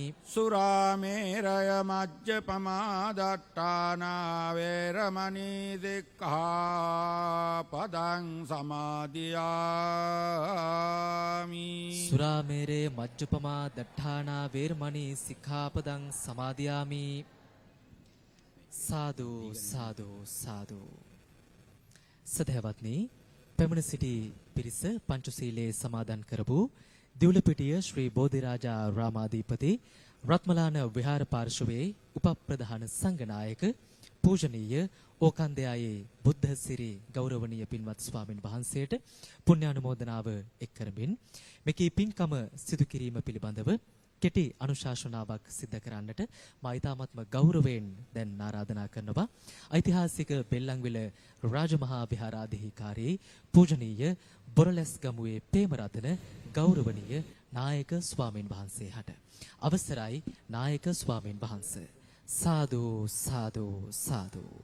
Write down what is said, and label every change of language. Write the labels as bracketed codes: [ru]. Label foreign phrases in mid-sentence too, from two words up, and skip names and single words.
[pi] සුරාමේරය මජ්ජපමාදට්ඨානා වේරමණී සික්ඛාපදං සමාදියාමි සුරාමේරේ මජ්ජපමා දට්ඨානා වේරමණී සික්ඛාපදං සමාදියාමි [si] සාදු සාදු සාදු සදහවත්නි පැමිණ සිටි පිරිස පංචශීලයේ සමාදන් කරපු දිවුලපිටිය ශ්‍රී බෝධිරාජා රාමාධිපති රත්මලාන විහාර පාර්ශවයේ උපප්‍රධාන සංඝනායක පූජනීය ඕකන්දයායේ බුද්ධ සිරි ගෞරවනීය පින්වත් ස්වාමින් වහන්සේට පුණ්‍යානුමෝදනාව එක් කරමින් මෙකී පින්කම සිදු කිරීම පිළිබඳව කෙටි අනුශාසනාවක් සිදු කරන්නට මා ඊ타මත්ම ගෞරවයෙන් දැන් ආරාධනා කරනවා ඓතිහාසික බෙල්ලන්විල රාජමහා විහාරාධිකාරී පූජනීය බොරලැස්ගමුවේ ප්‍රේමරතන ගෞරවනීය නායක ස්වාමින් වහන්සේ හට අවසරයි නායක ස්වාමින් වහන්සේ සාදු සාදු සාදු